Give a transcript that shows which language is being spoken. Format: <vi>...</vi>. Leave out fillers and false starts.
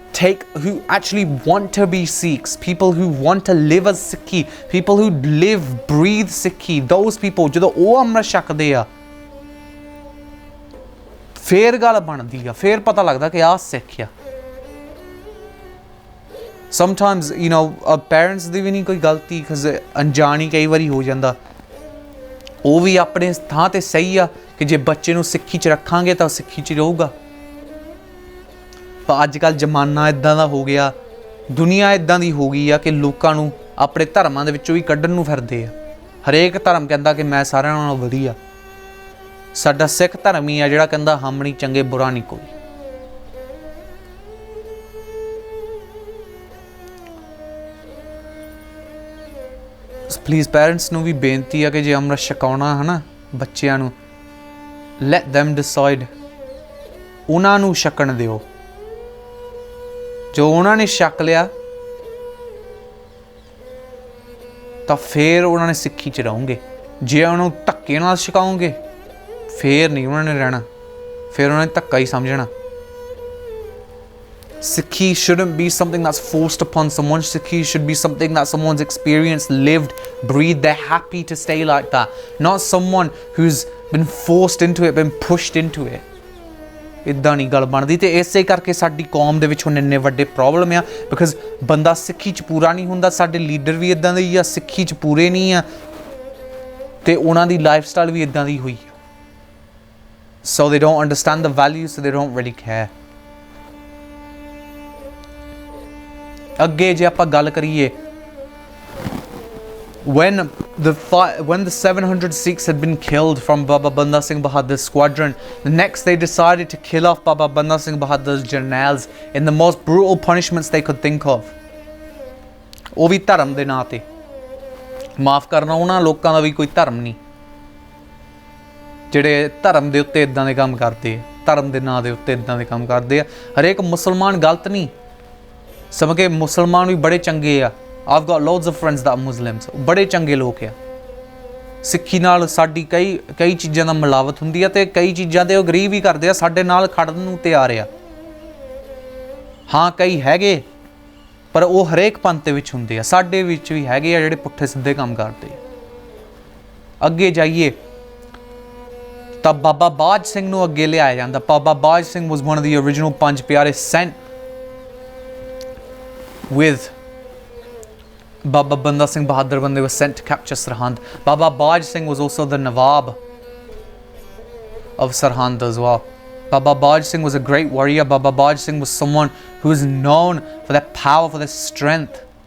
<en>who actually want to be Sikhs, people who want to live as Sikhi, people who live, breathe Sikhi, those people,</en> <pa>ਜਦੋਂ ਉਹ ਅੰਮ੍ਰਿਤ ਛਕਦੇ ਆ ਫੇਰ ਗੱਲ ਬਣਦੀ ਆ, ਫੇਰ ਪਤਾ ਲੱਗਦਾ ਕਿ ਆਹ ਸਿੱਖ ਆ।</pa> <en>Sometimes, you know, parents</en> <pa>ਦੀ ਵੀ ਨਹੀਂ ਕੋਈ ਗਲਤੀ, because ਅਣਜਾਣੀ ਕਈ ਵਾਰੀ ਹੋ ਜਾਂਦਾ। ਉਹ ਵੀ ਆਪਣੇ ਥਾਂ ਤੇ ਸਹੀ ਆ ਕਿ ਜੇ ਬੱਚੇ ਨੂੰ ਸਿੱਖੀ 'ਚ ਰੱਖਾਂਗੇ ਤਾਂ ਸਿੱਖੀ 'ਚ ਰਹੂਗਾ। ਪਰ ਅੱਜ ਕੱਲ੍ਹ ਜ਼ਮਾਨਾ ਇੱਦਾਂ ਦਾ ਹੋ ਗਿਆ, ਦੁਨੀਆ ਇੱਦਾਂ ਦੀ ਹੋ ਗਈ ਆ ਕਿ ਲੋਕਾਂ ਨੂੰ ਆਪਣੇ ਧਰਮਾਂ ਦੇ ਵਿੱਚੋਂ ਵੀ ਕੱਢਣ ਨੂੰ ਫਿਰਦੇ ਆ। ਹਰੇਕ ਧਰਮ ਕਹਿੰਦਾ ਕਿ ਮੈਂ ਸਾਰਿਆਂ ਨਾਲੋਂ ਵਧੀਆ। ਸਾਡਾ ਸਿੱਖ ਧਰਮ ਹੀ ਆ ਜਿਹੜਾ ਕਹਿੰਦਾ ਹਮ ਨਹੀਂ ਚੰਗੇ, ਬੁਰਾ ਨਹੀਂ ਕੋਈ। ਪਲੀਜ਼ ਪੈਰੈਂਟਸ ਨੂੰ ਵੀ ਬੇਨਤੀ ਆ ਕਿ ਜੇ ਅੰਮ੍ਰਿਤ ਛਕਾਉਣਾ ਹੈ ਨਾ ਬੱਚਿਆਂ ਨੂੰ,</pa> <en>let them decide,</en> <pa>ਉਹਨਾਂ ਨੂੰ ਛਕਣ ਦਿਓ। ਜੋ ਉਹਨਾਂ ਨੇ ਛਕ ਲਿਆ ਤਾਂ ਫਿਰ ਉਹਨਾਂ ਨੇ ਸਿੱਖੀ 'ਚ ਰਹੋਗੇ। ਜੇ ਉਹਨੂੰ ਧੱਕੇ ਨਾਲ ਛਕਾਓਗੇ ਫਿਰ ਨਹੀਂ ਉਹਨਾਂ ਨੇ ਰਹਿਣਾ, ਫਿਰ ਉਹਨਾਂ ਨੇ ਧੱਕਾ ਹੀ ਸਮਝਣਾ।</pa> <en>Sikhi shouldn't be something that's forced upon someone. Sikhi should be something that someone's experienced, lived, breathed. They're happy to stay like that. Not someone who's been forced into it, been pushed into it.</en> <pa>ਇੱਦਾਂ ਨਹੀਂ ਗੱਲ ਬਣਦੀ। ਤੇ ਇਸੇ ਕਰਕੇ ਸਾਡੀ ਕੌਮ ਦੇ ਵਿੱਚ ਹੁਣ ਇੰਨੇ ਵੱਡੇ ਪ੍ਰੋਬਲਮ ਆ, ਬਿਕਾਜ਼ ਬੰਦਾ ਸਿੱਖੀ 'ਚ ਪੂਰਾ ਨਹੀਂ ਹੁੰਦਾ। ਸਾਡੇ ਲੀਡਰ ਵੀ ਇੱਦਾਂ ਦੇ ਹੀ ਆ, ਸਿੱਖੀ 'ਚ ਪੂਰੇ ਨਹੀਂ ਆ, ਤੇ ਉਹਨਾਂ ਦੀ ਲਾਈਫ ਸਟਾਈਲ ਵੀ ਇੱਦਾਂ ਦੀ ਹੋਈ ਆ।</pa> <en>So they don't understand the values, so they don't really care.</en> <pa>ਅੱਗੇ ਜੇ ਆਪਾਂ ਗੱਲ ਕਰੀਏ,</pa> <en>when the 700 Sikhs had been killed from Baba Banda Singh Bahadur's squadron, the next they decided to kill off Baba Banda Singh Bahadur's jarnails in the most brutal punishments they could think of.</en> <pa>ਉਹ ਵੀ ਧਰਮ ਦੇ ਨਾਂ ਤੇ। ਮਾਫ ਕਰਨਾ, ਉਹਨਾਂ ਲੋਕਾਂ ਦਾ ਵੀ ਕੋਈ ਧਰਮ ਨਹੀਂ ਜਿਹੜੇ ਧਰਮ ਦੇ ਉੱਤੇ ਇਦਾਂ ਦੇ ਕੰਮ ਕਰਦੇ ਆ, ਧਰਮ ਦੇ ਨਾਂ ਦੇ ਉੱਤੇ ਇਦਾਂ ਦੇ ਕੰਮ ਕਰਦੇ ਆ। ਹਰੇਕ ਮੁਸਲਮਾਨ ਗਲਤ ਨਹੀਂ, ਸਮਝ ਕੇ ਮੁਸਲਮਾਨ ਵੀ ਬੜੇ ਚੰਗੇ ਆ।</pa> <en>I've got loads of friends that are Muslims,</en> <pa>ਬੜੇ ਚੰਗੇ ਲੋਕ ਆ। ਸਿੱਖੀ ਨਾਲ ਸਾਡੀ ਕਈ ਚੀਜ਼ਾਂ ਦਾ ਮਿਲਾਵਟ ਹੁੰਦੀ ਆ, ਤੇ ਕਈ ਚੀਜ਼ਾਂ ਤੇ ਉਹ ਅਗਰੀ ਵੀ ਕਰਦੇ ਆ, ਸਾਡੇ ਨਾਲ ਖੜਨ ਨੂੰ ਤਿਆਰ ਆ। ਹਾਂ ਕਈ ਹੈਗੇ, ਪਰ ਉਹ ਹਰੇਕ ਪੰਥ ਦੇ ਵਿੱਚ ਹੁੰਦੇ ਆ। ਸਾਡੇ ਵਿੱਚ ਵੀ ਹੈਗੇ ਆ ਜਿਹੜੇ ਪੁੱਠੇ ਸਿੱਧੇ ਕੰਮ ਕਰਦੇ ਆ। ਅੱਗੇ ਜਾਈਏ ਤਾਂ ਬਾਬਾ ਬਾਜ ਸਿੰਘ ਨੂੰ ਅੱਗੇ ਲਿਆਇਆ ਜਾਂਦਾ।</pa> <en>Baba Baj Singh was one of the original Panj Pyare sent with Baba Banda Singh Bahadur when they were sent to capture Sirhind. Baba Baj Singh was also the Nawab of Sirhind as well. Baba Baj Singh was a great warrior. Baba Baj Singh was someone who is known for their power, for their strength.</en>